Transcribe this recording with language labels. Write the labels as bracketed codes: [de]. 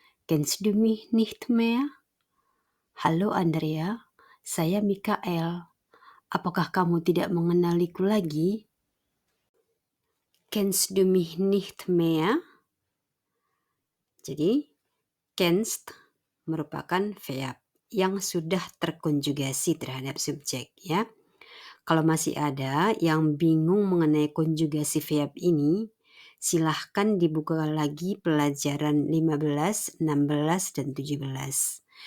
[de] Kennst du mich nicht mehr? [id] Halo Andrea, saya Mikael. Apakah kamu tidak mengenaliku lagi? [de] Kennst du mich nicht mehr? [id] Jadi, kennst merupakan verb yang sudah terkonjugasi terhadap subjek ya. Kalau masih ada yang bingung mengenai konjugasi verb ini, silahkan dibuka lagi pelajaran 15, 16, dan 17.